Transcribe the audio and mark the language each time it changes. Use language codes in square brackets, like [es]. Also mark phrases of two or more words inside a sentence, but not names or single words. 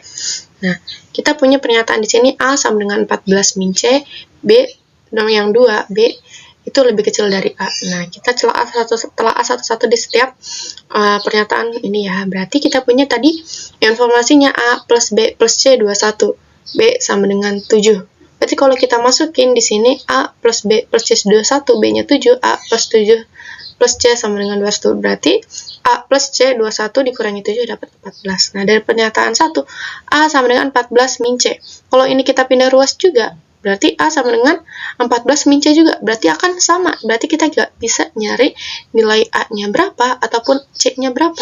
[id] Nah, kita punya pernyataan di sini A sama dengan 14 min C, B, yang 2, B itu lebih kecil dari A. Nah, kita telah A satu-satu di setiap pernyataan ini ya. Berarti kita punya tadi informasinya A plus B plus C 21, B sama dengan 7. Berarti kalau kita masukin di sini A plus B plus C 21, B-nya 7, A plus 7 plus C sama dengan 21. Berarti A plus C 21 dikurangi 7 dapat 14. Nah, dari pernyataan 1, A sama dengan 14 min C. Kalau ini kita pindah ruas juga, berarti A sama dengan 14 min C juga. Berarti akan sama. Berarti kita nggak bisa nyari nilai A-nya berapa ataupun C-nya berapa.